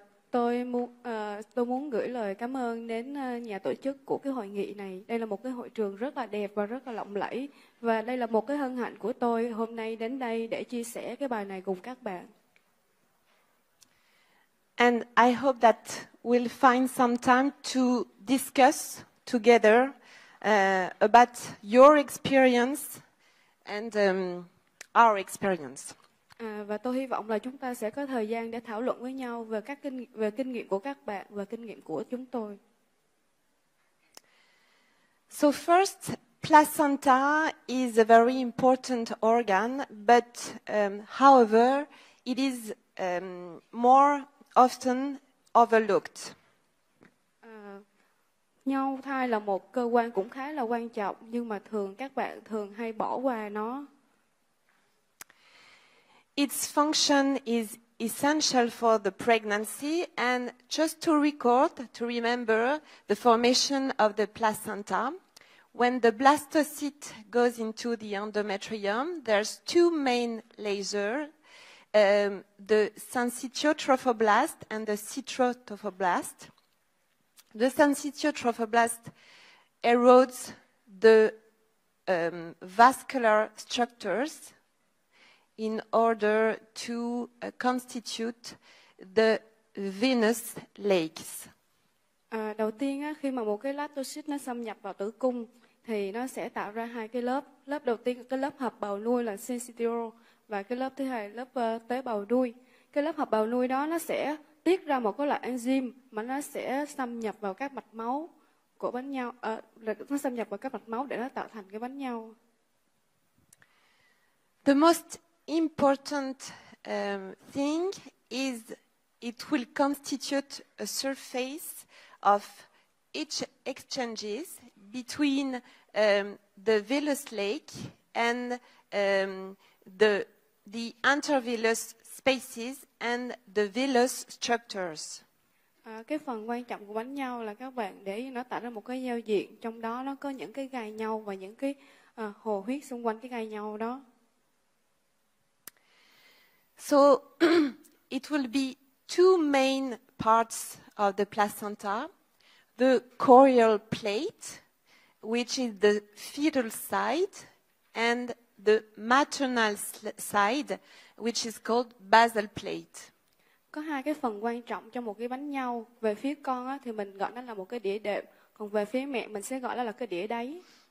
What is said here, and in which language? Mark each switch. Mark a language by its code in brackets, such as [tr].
[vi] Tôi muốn gửi lời cảm ơn đến nhà tổ chức của cái hội nghị này. Đây là một cái hội trường rất là đẹp và rất là lộng lẫy. Và đây là một cái hân hạnh của tôi hôm nay đến đây để chia sẻ cái bài này cùng các bạn. [en] And I hope that we'll find some time to discuss together about your experience and our experience. [vi] Và tôi hy vọng là chúng ta sẽ có thời gian để thảo luận với nhau về kinh nghiệm của các bạn và kinh nghiệm của chúng tôi. [en] So first, placenta is a very important organ, but however, it is more often overlooked. [vi] Nhau thai là một cơ quan cũng khá là quan trọng, nhưng mà các bạn thường hay bỏ qua nó. [en] Its function is essential for the pregnancy, and just to remember the formation of the placenta. When the blastocyst goes into the endometrium, there's two main layers, the syncytiotrophoblast and the citrotrophoblast. The syncytiotrophoblast erodes the vascular structures in order to constitute the venous lakes. [vi] Đầu tiên khi mà một cái blastocyst nó xâm nhập vào tử cung thì nó sẽ tạo ra hai cái lớp. Lớp đầu tiên cái lớp hợp bào nuôi là syncytial và cái lớp thứ hai là lớp tế bào nuôi. Cái lớp hợp bào nuôi đó nó sẽ tiết ra một cái loại enzyme mà nó sẽ xâm nhập vào các mạch máu của bánh nhau, nó xâm nhập vào các mạch máu để nó tạo thành cái bánh nhau. [en] The most important thing is it will constitute a surface of each exchanges between the villus lake and the intervillus spaces and the villus structures. [vi] Cái phần quan trọng của bánh nhau là các bạn để nó tạo ra một cái giao diện, trong đó nó có những cái gai nhau và những cái hồ huyết xung quanh cái gai nhau đó. [en] So it will be two main parts of the placenta, the chorial plate, which is the fetal side, and the maternal side, which is called basal plate. [vi] Có hai cái phần quan trọng trong một cái bánh nhau. Về phía con thì mình gọi nó là một cái đĩa đệm, còn về phía mẹ mình sẽ gọi nó là cái đĩa đáy.